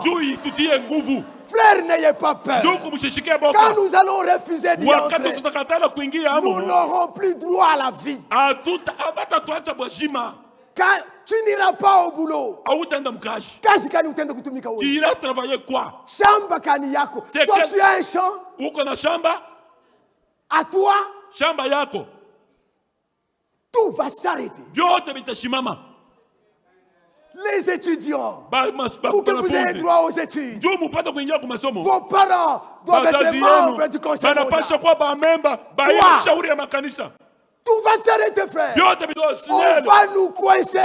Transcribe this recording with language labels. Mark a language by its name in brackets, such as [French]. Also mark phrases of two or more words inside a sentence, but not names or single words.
[French] Frère, n'ayez pas peur. Quand nous allons refuser d'y entrer, nous n'aurons plus droit à la vie. Quand tu n'iras pas au boulot, tu iras travailler quoi? [Swahili] Shamba kani yako. [French] Toi, tu as un champ. À toi, [Swahili] shamba yako. [French] Tout va s'arrêter. Les étudiants, pour que vous ayez droit aux études, vos parents doivent être membres du conseil mondial. Tout va s'arrêter, frère. On va nous coincer.